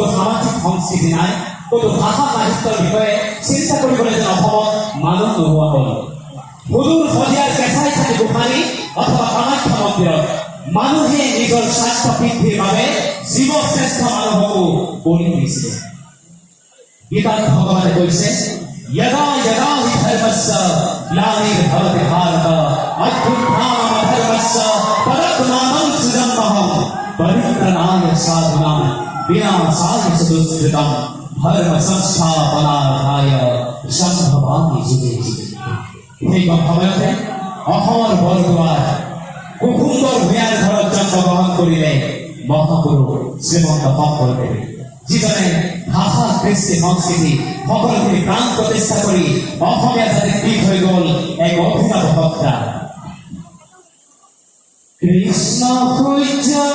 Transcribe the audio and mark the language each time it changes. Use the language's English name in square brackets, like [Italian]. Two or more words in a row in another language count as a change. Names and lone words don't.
[Assamese] সামাজিক সংস্কৃতি নাই কোনো ভাষা সাহিত্যৰ বিষয়ে চিন্তা কৰিবলৈ যেন অসমত মানুহ নোহোৱা হ'ল সুদূৰ শদিয়াৰ কেঁচাই থাকি গোসাঁনী অথবা কামাখ্যা মন্দিৰত মানুহে নিজৰ স্বাৰ্থ বৃদ্ধিৰ বাবে জীৱশ্ৰেষ্ঠ মানুহকো বলি দিছিলে গীতাত ভগৱানে কৈছে [Sanskrit] यदा यदा हि धर्मस्य ग्लानिर्भवति भारत अभ्युत्थानमधर्मस्य तदात्मानं सृजन्महं परित्राणाय साधूनां विनाशाय च दुष्कृतं धर्म संस्थापनार्थाय सम्भवामि जुगे जुगे [Assamese] এই সময়তে অসমৰ বৰদুৱাৰ কুসুন্দৰ ভূঞাৰ ঘৰত জন্মগ্ৰহণ কৰিলে মহাপুৰুষ শ্ৰীমন্ত শংকৰদেৱে যিজনে ভাষা কৃষ্টি সংস্কৃতি সকলোখিনি প্ৰাণ প্ৰতিষ্ঠা কৰি অসমীয়া জাতিক দি হৈ গ'ল এক অভিনৱ সত্তা কৃষ্ণ সূৰ্য